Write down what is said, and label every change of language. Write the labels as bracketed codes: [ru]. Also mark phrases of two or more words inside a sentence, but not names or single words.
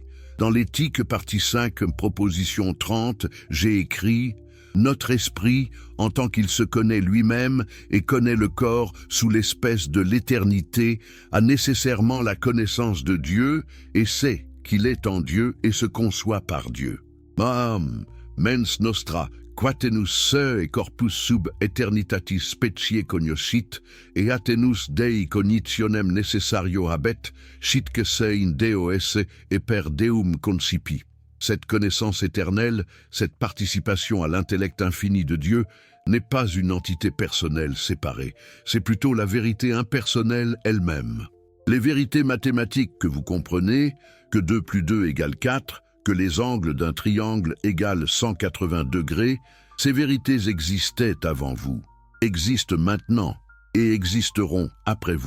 [fr] Dans l'éthique, partie 5, proposition 30, j'ai écrit « Notre esprit, en tant qu'il se connaît lui-même et connaît le corps sous l'espèce de l'éternité, a nécessairement la connaissance de Dieu et sait qu'il est en Dieu et se conçoit par Dieu. [la] » Mens nostra, quatenus se et corpus sub eternitatis specie cognoscit, et atenus Dei cognitionem necessario habet, sit que se in Deo esse et per Deum concipi. [fr] Cette connaissance éternelle, cette participation à l'intellect infini de Dieu, n'est pas une entité personnelle séparée, c'est plutôt la vérité impersonnelle elle-même. Les vérités mathématiques que vous comprenez, que 2 plus 2 égale 4, que les angles d'un triangle égalent 180 degrés, ces vérités existaient avant vous, existent maintenant et existeront après vous.